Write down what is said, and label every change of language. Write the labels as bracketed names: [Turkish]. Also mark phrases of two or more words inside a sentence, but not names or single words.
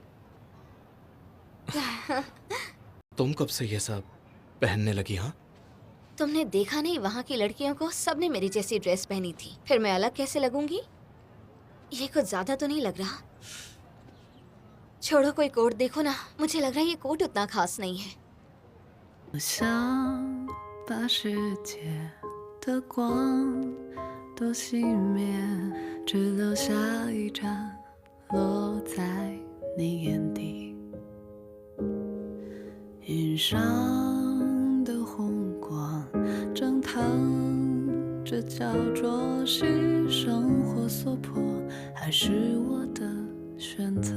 [Hindi] तुम कब से ये सब पहनने लगी? हाँ तुमने देखा नहीं, वहाँ की लड़कियों को सबने मेरी जैसी ड्रेस पहनी थी, फिर मैं अलग कैसे लगूंगी? ये कुछ ज्यादा तो नहीं लग रहा? छोड़ो, कोई कोट देखो ना। मुझे लग रहा है ये कोट उतना खास नहीं है। [Chinese] 我想把世界的光都熄灭，只留下一盏落在你眼底。云上的红光蒸腾着，焦灼是生活所迫，还是我的选择？